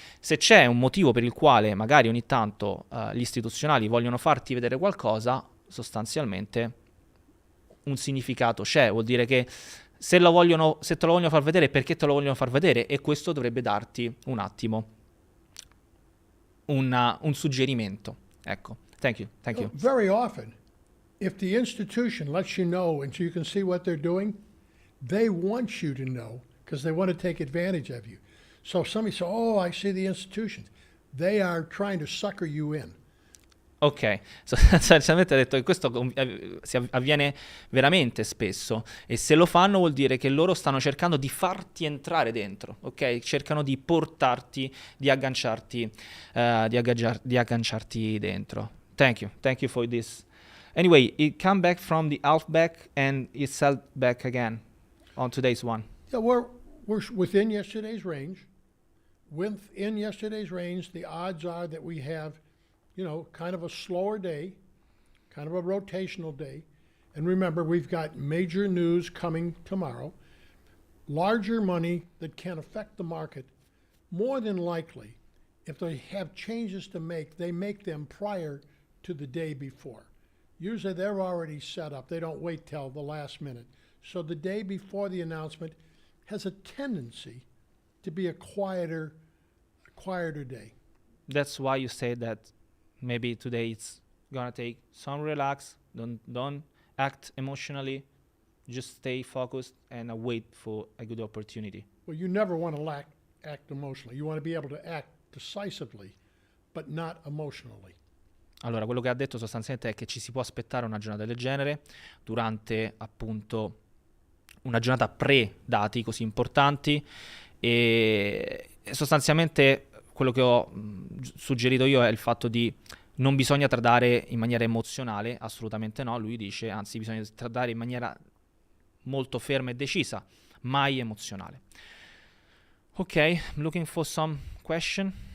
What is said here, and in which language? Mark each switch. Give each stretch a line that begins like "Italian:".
Italian: Se c'è un motivo per il quale magari ogni tanto gli istituzionali vogliono farti vedere qualcosa, sostanzialmente un significato c'è, vuol dire che se te lo vogliono far vedere, perché te lo vogliono far vedere? E questo dovrebbe darti un attimo un suggerimento.
English: Ecco, thank you. Very often, if the institution lets you know and so you can see what they're doing, they want you to know because they want to take advantage of you. So if somebody says, oh, I see the institutions, they are trying to sucker you in.
Italian: Ok, sostanzialmente ha detto che questo si avviene veramente spesso, e se lo fanno vuol dire che loro stanno cercando di farti entrare dentro, ok? Cercano di portarti, di agganciarti dentro.
English: Thank you for this. Anyway, it come back from the half back and it sell back again on today's one. Yeah, we're within yesterday's range. Within yesterday's range, the odds are that we have kind of a slower day, kind of a rotational day. And remember, we've got major news coming tomorrow. Larger money that can affect the market. More than likely, if they have changes to make, they make them prior to the day before. Usually they're already set up. They don't wait till the last minute. So the day before the announcement has a tendency to be a quieter day. That's why you say that maybe today it's gonna take some relax, don't act emotionally, just stay focused and wait for a good opportunity. Well, you never want to act emotionally. You want to be able to act decisively, but not emotionally.
Italian: Allora, quello che ha detto sostanzialmente è che ci si può aspettare una giornata del genere durante appunto una giornata pre-dati così importanti, e sostanzialmente quello che ho suggerito io è il fatto di non bisogna tradare in maniera emozionale, assolutamente no, lui dice, anzi bisogna tradare in maniera molto ferma e decisa, mai emozionale.
English: Ok, I'm looking for some question.